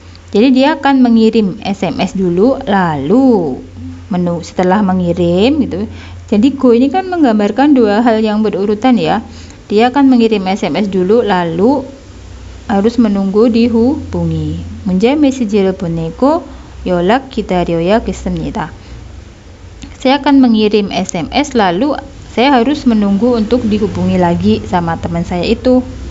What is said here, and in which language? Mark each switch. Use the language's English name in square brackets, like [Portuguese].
[Indonesian] Jadi dia akan mengirim SMS dulu, lalu setelah mengirim gitu. Jadi go ini kan menggambarkan dua hal yang berurutan ya. Dia akan mengirim SMS dulu, lalu harus menunggu dihubungi. [Korean] 문자 메시지를 보내고 연락 기다려야겠습니다. [Indonesian] Saya akan mengirim SMS, lalu saya harus menunggu untuk dihubungi lagi sama teman saya itu.